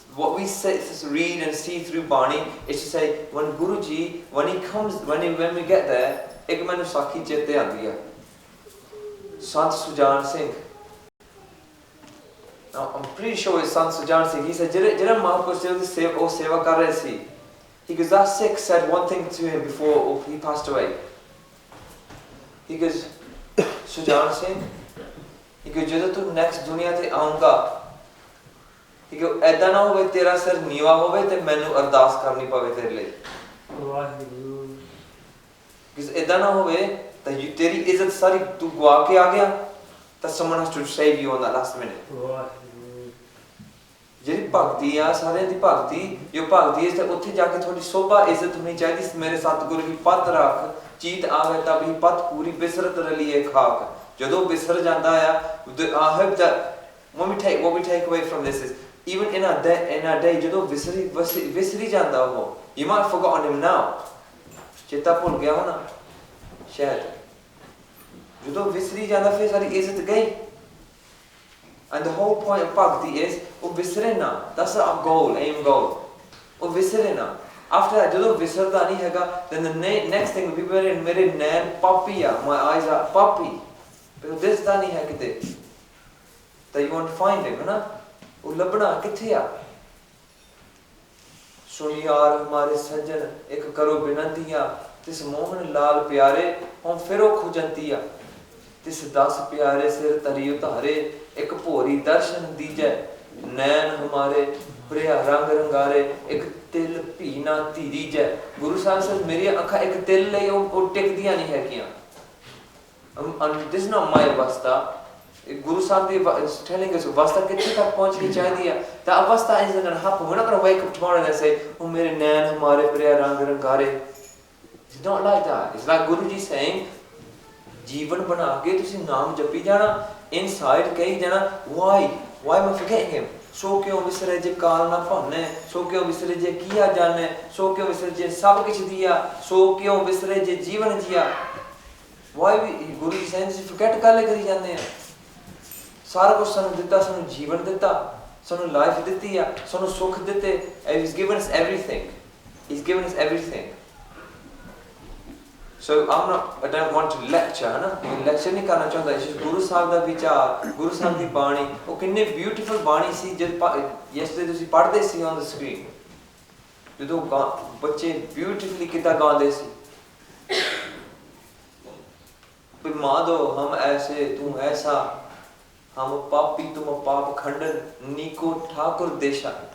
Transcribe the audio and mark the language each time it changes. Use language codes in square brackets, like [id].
[en] What we say, read and see through Bani is to say, when Guruji, when he comes, when we get there, [pa] ek mainu sakhi chete aandi hai. [en] Sant Sujan Singh. Now, I'm pretty sure it's Sant Sujan Singh. He said, [pa] jira Mahaprabhu seva kar rahe si. [en] He goes, that Sikh said one thing to him before he passed away. He goes, Sujan Singh, he goes, [pa] ਜਦੋਂ ਤੂੰ next ਦੁਨੀਆ ਤੇ ਆਉਂਗਾ, [en] he goes, [pa] ਐਦਾਂ ਨਾ ਹੋਵੇ ਤੇਰਾ ਸਿਰ ਨੀਵਾ ਹੋਵੇ ਤੇ ਮੈਨੂੰ ਅਰਦਾਸ ਕਰਨੀ ਪਵੇ ਤੇਰੇ ਲਈ। because ਐਦਾਂ ਨਾ ਹੋਵੇ ਤਾਂ ਤੇਰੀ ਇੱਜ਼ਤ ਸਾਰੀ ਤੂੰ ਗਵਾ ਕੇ ਆ ਗਿਆ, ਤਾਂ [en] someone has to save you on that last minute. [pa] ਜਿਹੜੀ ਭਗਤੀ ਆ, ਸਾਰਿਆਂ ਦੀ ਭਗਤੀ, ਜੋ ਭਗਤੀ ਹੈ ਤੇ ਉੱਥੇ ਜਾ ਕੇ ਥੋੜੀ ਸੋਭਾ ਇੱਜ਼ਤ ਹੋਣੀ ਚਾਹੀਦੀ। ਮੇਰੇ ਸਤਿਗੁਰੂ ਦੀ ਪੱਤ ਰੱਖ, ਚੀਤ ਆਵੇ ਤਾਂ ਵੀ ਪੱਤ ਪੂਰੀ ਬਿਸਰਤ ਰਲੀਏ ਖਾਕ। ਜਦੋਂ ਵਿਸਰ ਜਾਂਦਾ ਆ, [en] I hope that what we take away from this is, even in our day, [pa] ਜਦੋਂ ਵਿਸਰੀ ਜਾਂਦਾ ਉਹ, [en] you might have forgotten him now, [pa] ਚੇਤਾ ਭੁੱਲ ਗਿਆ ਹੋਣਾ ਸ਼ਾਇਦ, ਜਦੋਂ ਵਿਸਰੀ ਜਾਂਦਾ ਫਿਰ ਸਾਰੀ ਇੱਜ਼ਤ ਗਈ। [en] And the whole point of bhakti is, [pa] ਉਹ ਵਿਸਰੇ ਨਾ, [en] that's our goal, aim goal, ਉਹ ਵਿਸਰੇ ਨਾ। After that, [pa] ਜਦੋਂ ਵਿਸਰਦਾ ਨਹੀਂ ਹੈਗਾ, [en] then the next thing will be [pa] ਮੇਰੇ ਨੈਣ ਪਾਪੀ ਆ, [en] my eyes are ਪਾਪੀ, [pa] ਪਰ ਦਿਸਦਾ ਨਹੀਂ ਹੈ ਕਿਤੇ, ਤਾਂ [en] you want to find him, [pa] ਹੈ ਨਾ? ਉਹ ਲੱਭਣਾ ਕਿੱਥੇ ਆ? ਸੁਨਿਆਰ ਹਮਾਰੇ ਸੱਜਣ, ਇੱਕ ਕਰੋ ਬਿਨੰਤੀਆਂ, ਤਿਸ ਮੋਹਨ ਲਾਲ ਪਿਆਰੇ, ਹੁਣ ਫਿਰ ਉਹ ਖੁਜੰਤੀਆ, ਤਿਸ 10 ਪਿਆਰੇ ਸਿਰ ਧਰੀ ਉਤਾਰੇ, ਇੱਕ ਭੋਰੀ ਦਰਸ਼ਨ ਦੀਜੈ, ਨੈਣ ਹਮਾਰੇ ਪ੍ਰਿਆ ਰੰਗ ਰੰਗਾਰੇ, ਇੱਕ ਤਿਲ ਭੀ ਨਾ ਧੀਰੀ ਜੈ। ਗੁਰੂ ਸਾਹਿਬ says, ਮੇਰੀਆਂ ਅੱਖਾਂ ਇੱਕ ਤਿਲ ਲਈ ਉਹ ਟਿਕਦੀਆਂ ਨਹੀਂ ਹੈਗੀਆਂ। [en] This is not my avastha. [pa] Guru Sahib [en] is telling us [pa] avastha ਕਿੱਥੇ ਤੱਕ ਪਹੁੰਚਣੀ ਚਾਹੀਦੀ ਹੈ। [en] That avastha isn't going to happen. We're not going to wake up tomorrow and say, oh [pa] ਮੇਰੇ ਨੈਣ ਹਮਾਰੇ ਪ੍ਰਿਆ ਰੰਗ ਰੰਗਾਰੇ. [en] It's not like that. It's like Guruji saying, [pa] ਜੀਵਨ ਬਣਾ ਕੇ ਤੁਸੀਂ ਨਾਮ ਜਪੀ ਜਾਣਾ, [en] inside [pa] ਕਹੀ ਜਾਣਾ, [en] why am I forgetting him? [pa] ਸੋ ਕਿਉਂ ਵਿਸਰੇ ਜੇ ਕਾਲ ਨਾ ਭਾਨੇ, ਸੋ ਕਿਉਂ ਵਿਸਰੇ ਜੇ ਕੀਆ ਜਾਣੇ, ਸੋ ਕਿਉਂ ਵਿਸਰੇ ਜੇ ਸਭ ਕੁਛ ਦਿਆ, ਸੋ ਕਿਉਂ ਵਿਸਰੇ ਜੇ ਜੀਵਨ ਜੀਆ। [en] Why Guru Ji saying, forget [pa] ਕਾਲੇ ਕਰੀ ਜਾਂਦੇ ਆ? ਸਾਰਾ ਕੁਛ ਸਾਨੂੰ ਦਿੱਤਾ, ਸਾਨੂੰ ਜੀਵਨ ਦਿੱਤਾ, ਸਾਨੂੰ ਲਾਈਫ ਦਿੱਤੀ ਆ, ਸਾਨੂੰ ਸੁੱਖ ਦਿੱਤੇ। [en] He's given us everything. He's given us everything. So I don't want to lecture, [hi] है ना? Lecture नहीं करना चाहता। [en] It's just [pa] Guru Sahib ਦਾ ਵਿਚਾਰ, Guru Sahib ਦੀ ਬਾਣੀ, ਉਹ ਕਿੰਨੇ beautiful ਬਾਣੀ ਸੀ। ਜਦ yesterday ਤੁਸੀਂ ਪੜ੍ਹਦੇ ਸੀ [en] on the screen, [pa] ਜਦੋਂ ਬੱਚੇ beautifully ਕਿੱਦਾਂ ਗਾਉਂਦੇ ਸੀ। [hi] माधो हम ऐसे तुम ऐसा, हम पापी तुम पाप खंडन, नीको ठाकुर देशा।